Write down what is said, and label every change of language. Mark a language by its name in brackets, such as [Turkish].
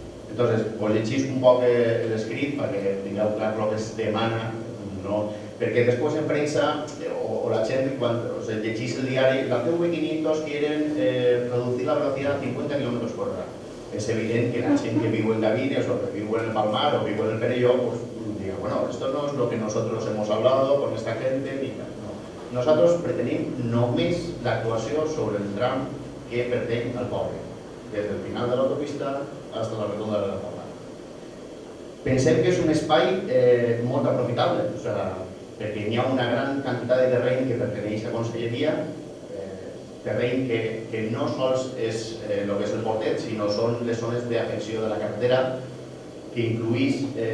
[Catalan] Entonces, llegís un poc l'escrit perquè tingueu clar el que es demana, perquè després en premsa o la gent, quan llegís el diari, la CV500 [Spanish] quieren reducir la velocidad a 50 km/h. [Catalan] Es evident que la gent que viu en Gavines o que viu en el Palmar o viu en el Perelló diga, [Spanish] esto no es lo que nosotros hemos hablado con esta gente. [Catalan] Nosotros pretenim només l'actuació sobre el tram que pertany al poble, des del final de l'autopista fins a la rotonda de la Pobla. Pensem que és un espai molt aprofitable, perquè hi ha una gran quantitat de terreny que perteneix a Conselleria, terreny que no sols és el que és el portet, sinó són les zones d'afecció de la carretera, que incluís